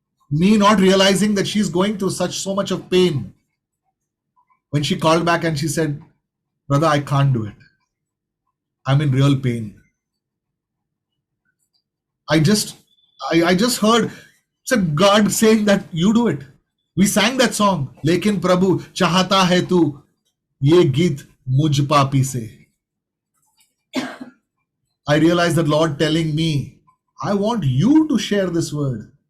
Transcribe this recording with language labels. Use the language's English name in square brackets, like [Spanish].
[English] Me not realizing that she's going through so much of pain. When she called back and she said, brother, I can't do it. I'm in real pain. I just heard God saying that you do it. We sang that song, [Hindi] लेकिन प्रभु चाहता है तू ये गीत मुझ पापी से। [English] I realized that Lord telling me, I want you to share this word.